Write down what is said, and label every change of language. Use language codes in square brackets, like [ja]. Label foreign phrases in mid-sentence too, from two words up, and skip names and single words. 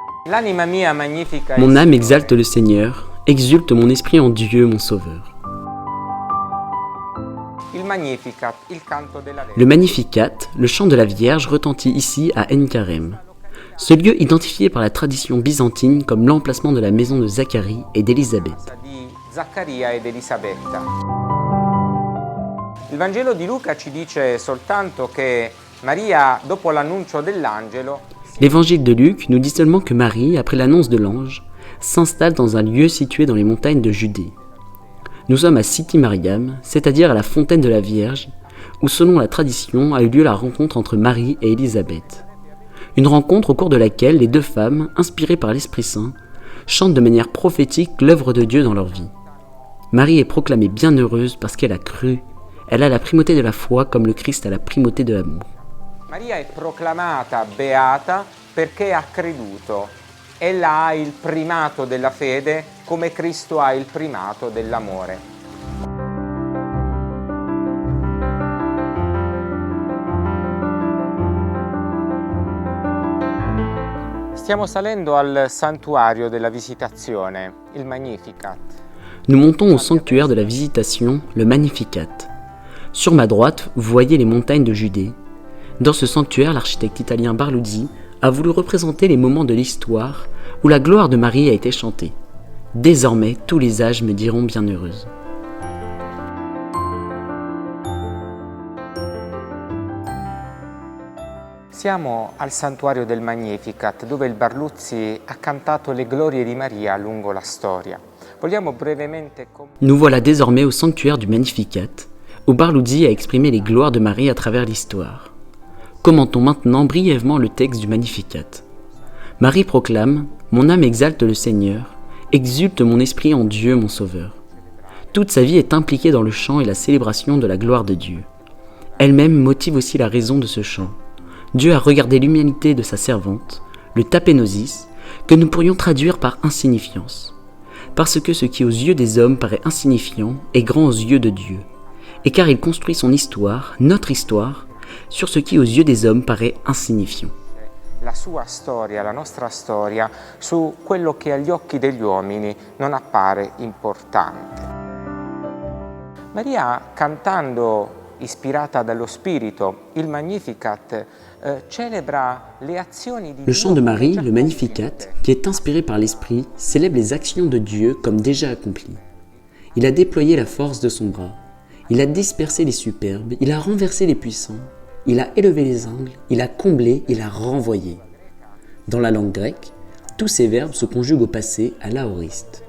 [fr] Mon âme exalte le Seigneur, exulte mon esprit en Dieu, mon Sauveur. Le Magnificat, le chant de la Vierge, retentit ici à Enkarem. Ce lieu identifié par la tradition byzantine comme l'emplacement de la maison de Zacharie et d'Élisabeth. [it] Il Vangelo di Luca ci dice soltanto che Maria, dopo l'annuncio dell'angelo, [fr] L'évangile de Luc nous dit seulement que Marie, après l'annonce de l'ange, s'installe dans un lieu situé dans les montagnes de Judée. Nous sommes à Siti Mariam, c'est-à-dire à la fontaine de la Vierge, où selon la tradition a eu lieu la rencontre entre Marie et Élisabeth. Une rencontre au cours de laquelle les deux femmes, inspirées par l'Esprit Saint, chantent de manière prophétique l'œuvre de Dieu dans leur vie. Marie est proclamée bienheureuse parce qu'elle a cru. Elle a la primauté de la foi comme le Christ a la primauté de l'amour. [it] Maria è proclamata beata perché ha creduto. Ella ha il primato della fede come Cristo ha il primato dell'amore. Stiamo salendo al santuario della Visitazione, il Magnificat. [fr] Nous montons au sanctuaire de la Visitation, le Magnificat. Sur ma droite, vous voyez les montagnes de Judée. Dans ce sanctuaire, l'architecte italien Barluzzi a voulu représenter les moments de l'histoire où la gloire de Marie a été chantée. Désormais, tous les âges me diront bienheureuse. [it] Siamo al santuario del Magnificat, dove il Barluzzi ha cantato le glorie di Maria lungo la storia. Vogliamo brevemente... [fr] Nous voilà désormais au sanctuaire du Magnificat, où Barluzzi a exprimé les gloires de Marie à travers l'histoire. Commentons maintenant brièvement le texte du Magnificat. Marie proclame « Mon âme exalte le Seigneur, exulte mon esprit en Dieu mon Sauveur ». Toute sa vie est impliquée dans le chant et la célébration de la gloire de Dieu. Elle-même motive aussi la raison de ce chant. Dieu a regardé l'humanité de sa servante, le tapénosis, que nous pourrions traduire par insignifiance. Parce que ce qui aux yeux des hommes paraît insignifiant est grand aux yeux de Dieu. Et car il construit son histoire, notre histoire, sur ce qui aux yeux des hommes paraît insignifiant. [it] La sua storia, la nostra storia, su quello che agli occhi degli uomini non appare importante. Maria, cantando ispirata dallo Spirito, il Magnificat, [fr] célèbre les [it] azioni di Dio. [fr] Le chant de Marie, le Magnificat, qui est inspiré par l'Esprit, célèbre les actions de Dieu comme déjà accomplies. Il a déployé la force de son bras, il a dispersé les superbes, il a renversé les puissants, il a élevé les angles, il a comblé, il a renvoyé. Dans la langue grecque, tous ces verbes se conjuguent au passé à l'aoriste.